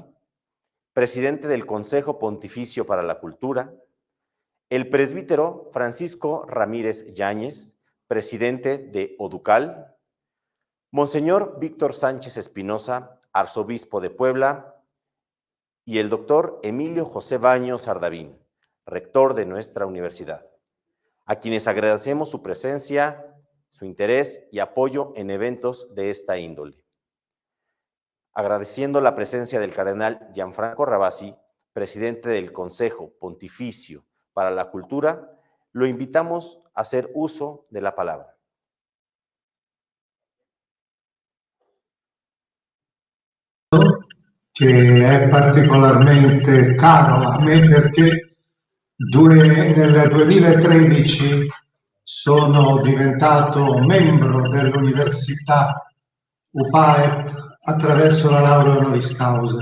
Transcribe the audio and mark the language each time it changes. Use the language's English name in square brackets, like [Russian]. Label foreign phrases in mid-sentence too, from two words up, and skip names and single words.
[Spanish] presidente del Consejo Pontificio para la Cultura, el presbítero Francisco Ramírez Yáñez, presidente de ODUCAL, Monseñor Víctor Sánchez Espinosa, arzobispo de Puebla, y el doctor Emilio José Baños Ardavín, rector de nuestra universidad, a quienes agradecemos su presencia, su interés y apoyo en eventos de esta índole. Agradeciendo la presencia del cardenal Gianfranco Ravasi, presidente del Consejo Pontificio para la Cultura, lo invitamos a hacer uso de la palabra. [Italian] Che è particolarmente caro a me perché nel 2013 sono diventato membro dell'Università UPAEP attraverso la laurea honoris causa.